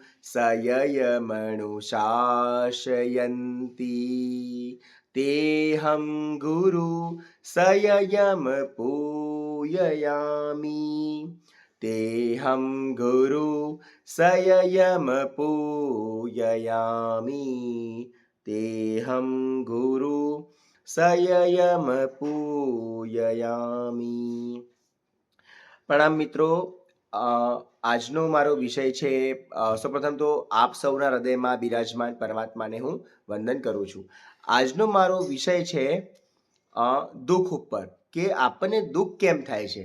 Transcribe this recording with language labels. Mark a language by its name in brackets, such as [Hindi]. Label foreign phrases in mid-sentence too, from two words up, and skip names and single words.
[Sanskrit] सययमनुशासयन्ति तेऽहं गुरु सययम पूजयामि तेऽहं गुरु सययम पूजयामि तेऽहं गुरु सययम पूजयामि। [Gujarati] પ્રણામ મિત્રો, આજનો મારો વિષય છે સૌપ્રથમ તો આપ સૌના હૃદયમાં બિરાજમાન પરમાત્માને હું વંદન કરું છું। આજનો મારો વિષય છે દુઃખ ઉપર, કે આપણને દુઃખ કેમ થાય છે।